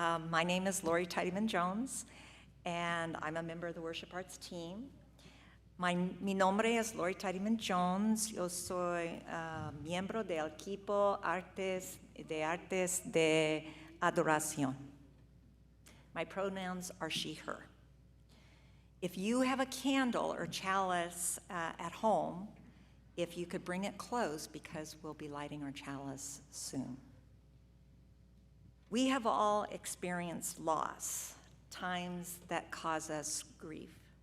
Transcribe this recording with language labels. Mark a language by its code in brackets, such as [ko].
[en] My name is Lori Tidyman-Jones, and I'm a member of the Worship Arts team. [es] Mi nombre es Lori Tidyman-Jones. Yo soy miembro del equipo Artes de Adoración. [en] My pronouns are she, her. If you have a candle or chalice at home, if you could bring it close, because we'll be lighting our chalice soon. We have all experienced loss, times that cause us grief.